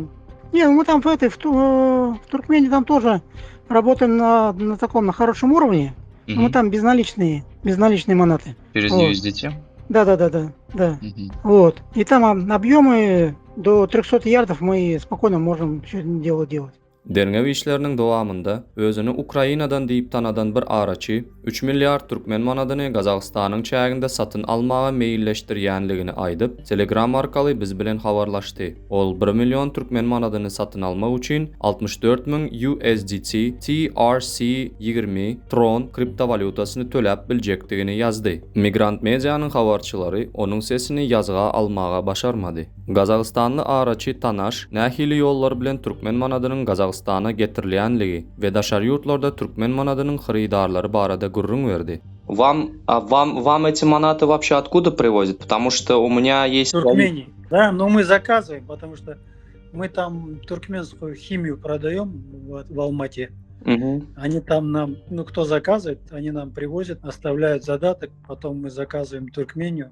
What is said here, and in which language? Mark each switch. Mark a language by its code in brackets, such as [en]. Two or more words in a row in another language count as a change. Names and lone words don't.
[ru] Не, мы там в Туркмении там тоже работаем на таком, на хорошем уровне. Мгм. Мы там безналичные манаты. Через Вот. USDT? Да. Мгм. Вот. И там объемы до 300 ярдов мы спокойно можем все дело делать. [tk] Derňew işleriniň dowamında özüni Ukrainadan diýip tanadan bir araçy 3 milyard türkmen manadyny Gazagystanyň çäginde satyn almaga meýilleşdirýänligini aýdyp, Telegram arkaly biz bilen habarlaşdy. Ol 1 million türkmen manadyny satyn almak üçin 64,000 USDT TRC20 Tron kriptovalutasyny töläp biljekdigini ýazdy. Migrant medianyň habarçylary onuň sesini ýazga almaga başarmady. Gazagystanly araçy Tanaş nähili ýollar bilen türkmen manadynyň Gazagystana getirilýänligi we daşary ýurtlarda türkmen manadynyň hyrydarlary barada gurrun berdi. [ru] Вам эти манаты вообще откуда привозят? Потому что у меня есть... Туркмении. Да, но мы заказываем, потому что мы там туркменскую химию продаем в Алмате. Мгм. Они там нам, ну кто заказывает, они нам привозят, оставляют задаток, потом мы заказываем Туркмению.